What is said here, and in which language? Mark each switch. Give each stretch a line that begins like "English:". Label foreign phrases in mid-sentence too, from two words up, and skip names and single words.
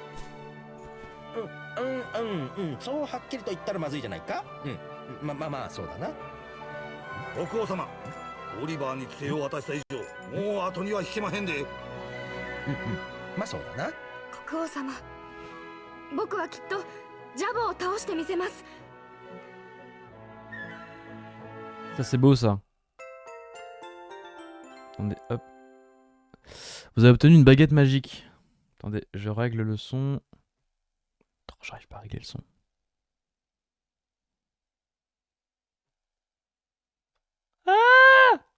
Japanese: そうはっきりと言ったらまずいじゃないか。まあそうだな。国王様、オリバーに杖を渡した以上もう後には引けまへんで。まあそうだな。国王様、僕はきっとジャボーを倒してみせます。
French: Ça c'est beau ça. Attendez, hop. Vous avez obtenu une baguette magique. Attendez, je règle le son. Oh, j'arrive pas à régler le son. Ah!